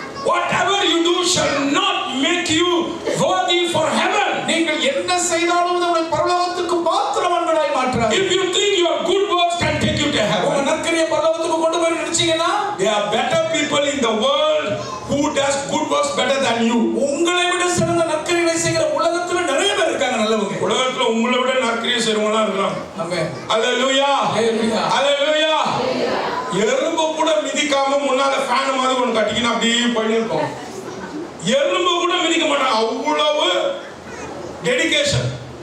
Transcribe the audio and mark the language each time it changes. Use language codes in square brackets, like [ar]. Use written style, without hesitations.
[en] Whatever you do shall not make you worthy for heaven. [ta] நீங்கள் என்ன செய்தாலும் உங்களை பரலோகத்துக்கு பாத்திரவான்களாய் மாற்றாது. [en] If you think your good works can take you to heaven, [ta] உங்க நற்கிரியை பரலோகத்துக்கு கொண்டு போய் நினைச்சீங்கன்னா, [en] there are better people in the world who does good works better than you. [ta] உங்களை விட சிறந்த நற்கிரியை செய்கிற உலகத்துல நிறைய பேர் இருக்காங்க நல்லவங்க. உலகத்துல உங்களை விட நற்கிரியை செய்றவங்கலாம் இருக்காங்க. ஆமென். அல்லேலூயா. ஹalleluya. அல்லேலூயா. எறும்பு கூட மிதிக்காம முன்னால ஃபேன் மாதிரி ஒன்று கட்டிக்கினா அப்படியே போயிட்டு இருக்கும். எறும்பு கூட மிதிக்க மாட்டாங்க, அவ்வளவு டெடிகேஷன்.